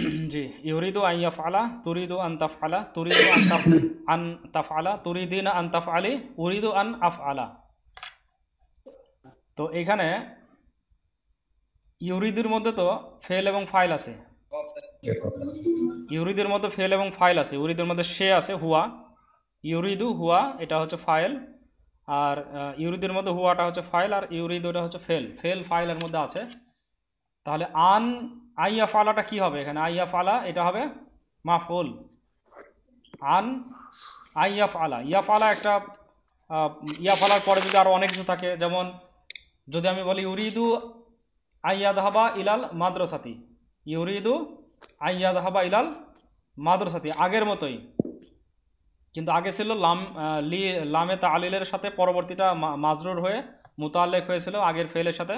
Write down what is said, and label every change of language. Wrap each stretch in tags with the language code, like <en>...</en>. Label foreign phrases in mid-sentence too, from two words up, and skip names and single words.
<ar>জি, يُرِيدُ أَنْ يَفْعَلَ، تُرِيدُ أَنْ تَفْعَلَ، تُرِيدُ أَنْ تَفْعَلَ، تُرِيدِينَ أَنْ تَفْعَلِي، أُرِيدُ أَنْ أَفْعَلَ.</ar> <bn>তো এখানে ইউরিদুর মধ্যে তো ফেল এবং ফাইল আছে, ইউরিদুর মধ্যে ফেল এবং ফাইল আছে, ইউরিদুর মধ্যে সে আছে হুয়া,</bn> <ar>يريد هو</ar> <bn>এটা হচ্ছে ফাইল, আর ইউরিদুর মধ্যে হুয়াটা হচ্ছে ফাইল, আর ইউরিদুটা হচ্ছে ফেল, ফেল ফাইলের মধ্যে আছে। তাহলে</bn> <ar>أن يفعل</ar> <bn>কি হবে এখানে?</bn> <ar>أن يفعل</ar> <bn>এটা হবে মাফুল।</bn> <ar>أن يفعل,</ar> <bn>ইয়া ফালা একটা ইয়া ফালার পরে যদি আরো অনেক কিছু থাকে, যেমন যদি আমি বলি</bn> <ar>يريد أن يذهب إلى المدرسة, يريد أن يذهب إلى المدرسة</ar> <bn>আগের মতোই, কিন্তু আগে ছিল লামে তালিলের সাথে, পরবর্তীটা মাজরুর হয়ে মুতাল্লিক হয়েছিল আগের ফেলের সাথে।</bn>